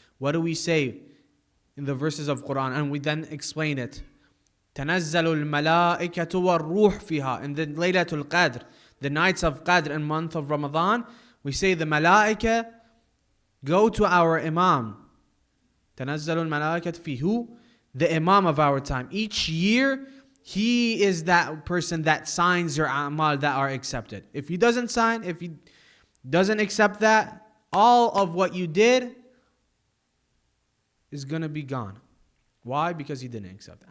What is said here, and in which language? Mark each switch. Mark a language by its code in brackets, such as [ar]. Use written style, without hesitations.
[en] What do we say in the verses of Quran? And we then explain it. [ar] تَنَزَّلُ الْمَلَائِكَةُ وَالْرُوحُ فِيهَا. [en] In the Laylatul Qadr, the nights of Qadr and month of Ramadan, we say the Malaika go to our Imam. [ar] تَنَزَّلُ الْمَلَائِكَةُ فِي [en] who? The Imam of our time. Each year, he is that person that signs your amal that are accepted. If he doesn't sign, if he doesn't accept that, all of what you did is going to be gone. Why? Because he didn't accept it.